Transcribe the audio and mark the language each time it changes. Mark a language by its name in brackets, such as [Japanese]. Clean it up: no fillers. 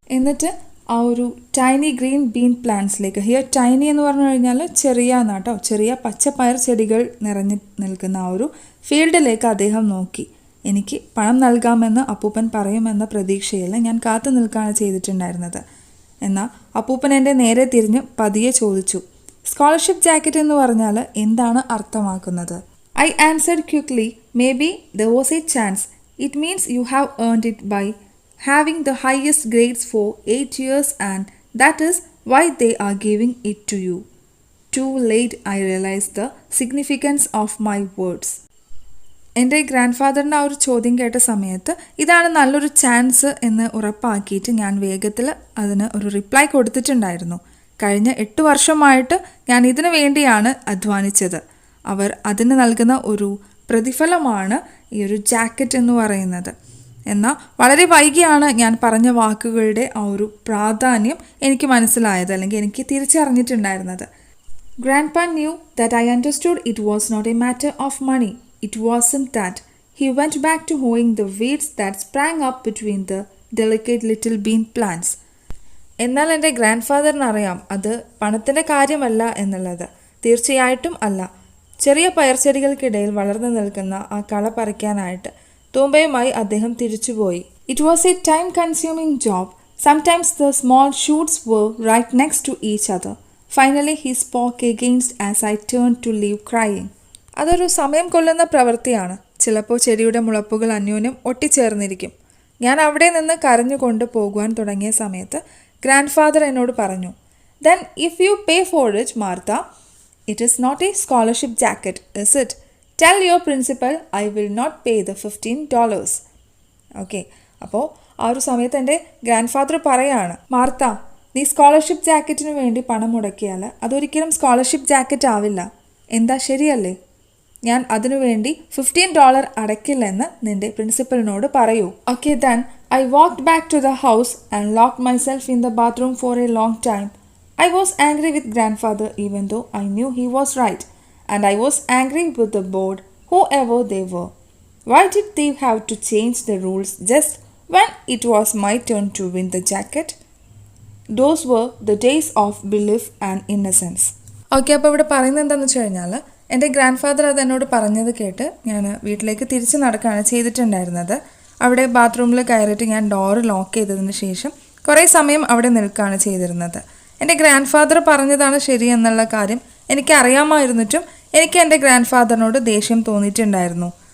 [Malayalam] എന്നിട്ട് ആ ഒരു ടൈനി ഗ്രീൻ ബീൻ പ്ലാന്റ്സിലേക്ക്, ടൈനി എന്ന് പറഞ്ഞു കഴിഞ്ഞാൽ ചെറിയ എന്നാട്ടോ, ചെറിയ പച്ചപ്പയർ ചെടികൾ നിറഞ്ഞു നിൽക്കുന്ന ആ ഒരു ഫീൽഡിലേക്ക് അദ്ദേഹം നോക്കി. എനിക്ക് പണം നൽകാമെന്ന് അപ്പൂപ്പൻ പറയുമെന്ന പ്രതീക്ഷയിൽ ഞാൻ കാത്തു നിൽക്കുകയാണ് ചെയ്തിട്ടുണ്ടായിരുന്നത്. എന്നാൽ അപ്പൂപ്പൻ എൻ്റെ നേരെ തിരിഞ്ഞ് പതിയെ ചോദിച്ചു, സ്കോളർഷിപ്പ് ജാക്കറ്റ് എന്ന് പറഞ്ഞാൽ എന്താണ് അർത്ഥമാക്കുന്നത്? [English] I answered quickly, maybe there was a chance. It means you have earned it by having the highest grades for 8 years and that is why they are giving it to you. Too late I realized the significance of my words. [Malayalam] എൻ്റെ grand ഫാദറിൻ്റെ ആ ഒരു ചോദ്യം കേട്ട സമയത്ത് ഇതാണ് നല്ലൊരു chance എന്ന് ഉറപ്പാക്കിയിട്ട് ഞാൻ വേഗത്തിൽ അതിന് ഒരു റിപ്ലൈ കൊടുത്തിട്ടുണ്ടായിരുന്നു. കഴിഞ്ഞ 8 വർഷമായിട്ട് ഞാൻ ഇതിനു വേണ്ടിയാണ് അധ്വാനിച്ചത്. അവർ അതിന് നൽകുന്ന ഒരു പ്രതിഫലമാണ് ഈ ഒരു ജാക്കറ്റ് എന്ന് പറയുന്നത്. എന്നാൽ വളരെ വൈകിയാണ് ഞാൻ പറഞ്ഞ വാക്കുകളുടെ ആ ഒരു പ്രാധാന്യം എനിക്ക് മനസ്സിലായത്, അല്ലെങ്കിൽ എനിക്ക് തിരിച്ചറിഞ്ഞിട്ടുണ്ടായിരുന്നത്. [English] Grandpa knew that I understood it was not a matter of money. It wasn't that. He went back to hoeing the weeds that sprang up between the delicate little bean plants. [Malayalam] എന്നാൽ എൻ്റെ grand ഫാദറിന് അറിയാം അത് പണത്തിൻ്റെ കാര്യമല്ല എന്നുള്ളത്. തീർച്ചയായിട്ടും അല്ല. ചെറിയ പയർച്ചെടികൾക്കിടയിൽ വളർന്നു നിൽക്കുന്ന ആ കള പറിക്കാനായിട്ട് തൂമ്പയുമായി അദ്ദേഹം തിരിച്ചുപോയി. [English] It was a time consuming job. Sometimes the small shoots were right next to each other. Finally he spoke against as I turned to leave crying. [Malayalam] അതൊരു സമയം കൊള്ളുന്ന പ്രവൃത്തിയാണ്. ചിലപ്പോൾ ചെടിയുടെ മുളപ്പുകൾ അന്യോന്യം ഒട്ടിച്ചേർന്നിരിക്കും. ഞാൻ അവിടെ നിന്ന് കരഞ്ഞുകൊണ്ട് പോകുവാൻ തുടങ്ങിയ സമയത്ത് ഗ്രാൻഡ് ഫാദർ എന്നോട് പറഞ്ഞു, [English] Then if you pay for it, Martha, it is not a scholarship jacket, is it? Tell your principal I will not pay the $15. [Malayalam] Okay, അപ്പോൾ ആ ഒരു സമയത്ത് എൻ്റെ ഗ്രാൻഡ് ഫാദർ പറയാണ്, മാർത്ത, നീ സ്കോളർഷിപ്പ് ജാക്കറ്റിന് വേണ്ടി പണം മുടക്കിയാൽ അതൊരിക്കലും സ്കോളർഷിപ്പ് ജാക്കറ്റ് ആവില്ല. എന്താ, ശരിയല്ലേ? ഞാൻ അതിനുവേണ്ടി $15 അടയ്ക്കില്ലെന്ന് നിന്റെ പ്രിൻസിപ്പലിനോട് പറയൂ. [English] Okay, then I walked back to the house and locked myself in the bathroom for a long time. I was angry with grandfather even though I knew he was right. And I was angry with the board, whoever they were. Why did they have to change the rules just when it was my turn to win the jacket? Those were the days of belief and innocence. [Malayalam] Okay, അപ്പോൾ ഇവിടെ പറയുന്നത് എന്താണെന്ന് വെച്ച് കഴിഞ്ഞാൽ എൻ്റെ grand father അത് എന്നോട് പറഞ്ഞത് കേട്ട് ഞാൻ വീട്ടിലേക്ക് തിരിച്ച് നടക്കുകയാണ് ചെയ്തിട്ടുണ്ടായിരുന്നത്. അവിടെ ബാത്റൂമിൽ കയറിയിട്ട് ഞാൻ ഡോറ് ലോക്ക് ചെയ്തതിന് ശേഷം കുറേ സമയം അവിടെ നിൽക്കുകയാണ് ചെയ്തിരുന്നത്. എൻ്റെ ഗ്രാൻഡ് ഫാദർ പറഞ്ഞതാണ് ശരി എന്നുള്ള കാര്യം എനിക്കറിയാമായിരുന്നിട്ടും എനിക്ക് എൻ്റെ ഗ്രാൻഡ് ഫാദറിനോട് ദേഷ്യം തോന്നിയിട്ടുണ്ടായിരുന്നു.